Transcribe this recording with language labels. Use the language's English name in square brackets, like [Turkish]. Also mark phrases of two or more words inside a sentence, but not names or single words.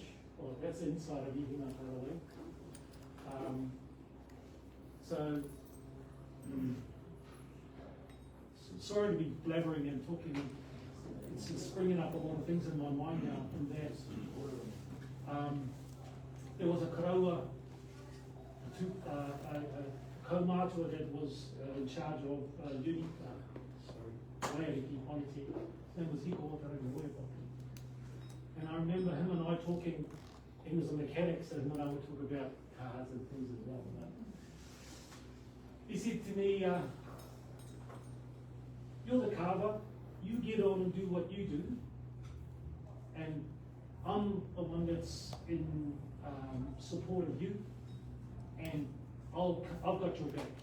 [English] Well, that's inside of Ihina, by the way. Sorry to be blabbering and talking. It's bringing up a lot of things in my mind now. And that there was a karaua, a kaumātua that was in charge of Waiariki, Honeti. His name was Toi Tauraganga Art. And I remember him and I talking. He was a mechanic, so him and I would talk about cars and things as well. He said to me, you're the carver, you get on and do what you do, and I'm the one that's in support of you, and I've got your back.